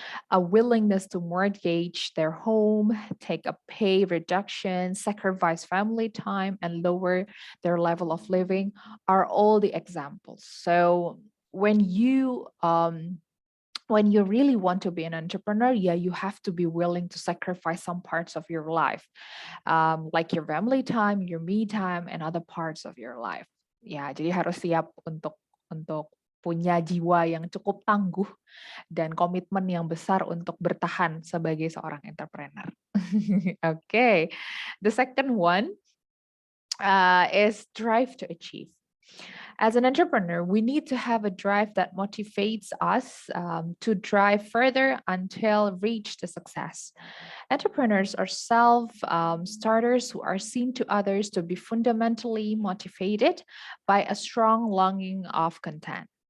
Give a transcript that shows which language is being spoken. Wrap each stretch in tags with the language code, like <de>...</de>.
<en>A willingness to mortgage their home, take a pay reduction, sacrifice family time, and lower their level of living are all the examples. So when you really want to be an entrepreneur, yeah, you have to be willing to sacrifice some parts of your life, like your family time, your me time, and other parts of your life.</en> <id>Ya, jadi harus siap untuk punya jiwa yang cukup tangguh dan komitmen yang besar untuk bertahan sebagai seorang entrepreneur.</id> <en>Okay, the second one is drive to achieve. As an entrepreneur, we need to have a drive that motivates us to drive further until reach the success. Entrepreneurs are self-starters who are seen to others to be fundamentally motivated by a strong longing of content.</en>